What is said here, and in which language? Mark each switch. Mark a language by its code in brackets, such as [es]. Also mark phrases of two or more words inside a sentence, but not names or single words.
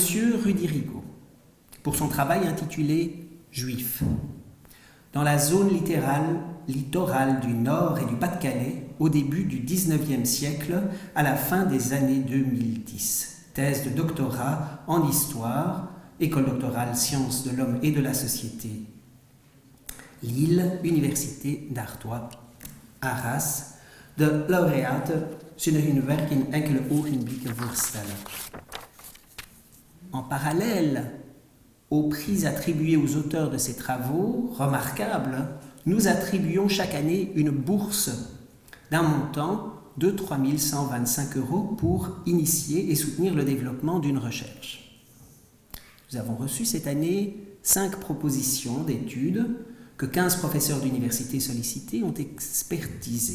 [fr] Rudy Rigaud pour son travail intitulé « Juifs » dans la zone littorale du Nord et du Pas-de-Calais au début du XIXe siècle à la fin des années 2010. Thèse de doctorat en histoire, École doctorale Sciences de l'Homme et de la Société, Lille, Université d'Artois, Arras. [nl] De laureaten zullen hun werk in enkele ogenblikken voorstellen. [fr] En parallèle aux prix attribués aux auteurs de ces travaux remarquables, nous attribuons chaque année une bourse d'un montant de €3.125 pour initier et soutenir le développement d'une recherche. Nous avons reçu cette année 5 propositions d'études que 15 professeurs d'université sollicités ont expertisées.